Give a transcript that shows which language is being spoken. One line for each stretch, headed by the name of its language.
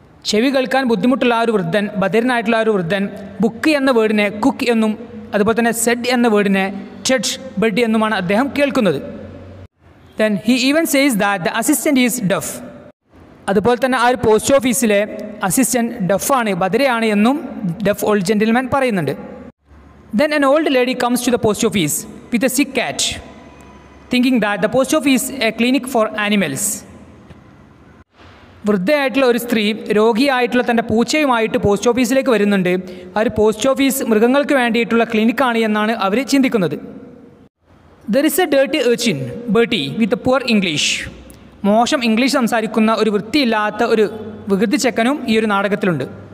Malayalam: ചെവി കേൾക്കാൻ ബുദ്ധിമുട്ടുള്ള ആ ഒരു വൃദ്ധൻ, ബധിരനായിട്ടുള്ള ആ ഒരു വൃദ്ധൻ ബുക്ക് എന്ന വേർഡിനെ കുക്ക് എന്നും അതുപോലെ തന്നെ സെഡ് എന്ന വേർഡിനെ ടച്ച് ബെഡ് എന്നുമാണ് അദ്ദേഹം കേൾക്കുന്നത്.
English: Then he even says that the assistant is deaf.
Malayalam: അതുപോലെ തന്നെ ആ ഒരു പോസ്റ്റ് ഓഫീസിലെ അസിസ്റ്റൻറ്റ് ഡഫാണ്, ബധിരയാണ് എന്നും ഡഫ് ഓൾഡ് ജെന്റിൽമാൻ പറയുന്നുണ്ട്.
English: Then an old lady comes to the post office with a sick cat, thinking that the post office is a clinic for animals.
Malayalam: വൃദ്ധയായിട്ടുള്ള ഒരു സ്ത്രീ രോഗിയായിട്ടുള്ള തൻ്റെ പൂച്ചയുമായിട്ട് പോസ്റ്റ് ഓഫീസിലേക്ക് വരുന്നുണ്ട്. ആ ഒരു പോസ്റ്റ് ഓഫീസ് മൃഗങ്ങൾക്ക് വേണ്ടിയിട്ടുള്ള ക്ലിനിക്കാണ് എന്നാണ് അവർ ചിന്തിക്കുന്നത്.
English: There is a dirty urchin, Bertie, with poor English.
Malayalam: മോശം ഇംഗ്ലീഷ് സംസാരിക്കുന്ന ഒരു വൃത്തിയില്ലാത്ത ഒരു വികൃതി ചെക്കനും ഈ ഒരു നാടകത്തിലുണ്ട്.